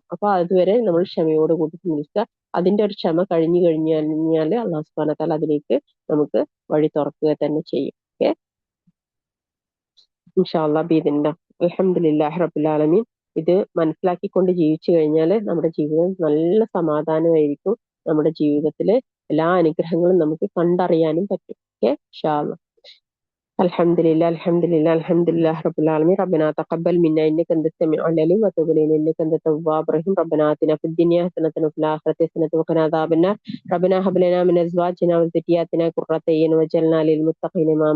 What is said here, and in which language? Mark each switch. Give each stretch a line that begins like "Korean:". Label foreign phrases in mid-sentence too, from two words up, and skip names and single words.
Malayalam: അപ്പൊ അതുവരെ നമ്മൾ ക്ഷമയോട് കൂടി നിൽക്കുക. അതിന്റെ ഒരു ക്ഷമ കഴിഞ്ഞാല്
Arabic: الله سبحانه وتعالى
Malayalam: അതിലേക്ക് നമുക്ക് വഴി തുറക്കുക തന്നെ ചെയ്യും.
Arabic: ഓക്കെ, إن شاء الله بإذن الله. الحمد لله رب العالمين.
Malayalam: ഇത് മനസ്സിലാക്കിക്കൊണ്ട് ജീവിച്ചു കഴിഞ്ഞാൽ നമ്മുടെ ജീവിതം നല്ല സമാധാനമായിരിക്കും. നമ്മുടെ ജീവിതത്തിലെ എല്ലാ അനുഗ്രഹങ്ങളും നമുക്ക് കണ്ടറിയാനും പറ്റും.
Arabic: ഓക്കെ, إن شاء الله. الحمد لله الحمد لله الحمد لله رب العالمين. ربنا تقبل منا انك انت السميع العليم وتب علينا انك انت التواب الرحيم. ربنا اتنا في الدنيا حسنة وفي الآخرة حسنة وقنا عذاب النار. ربنا هب لنا من ازواجنا وذرياتنا قرة اعين واجعلنا للمتقين اماما.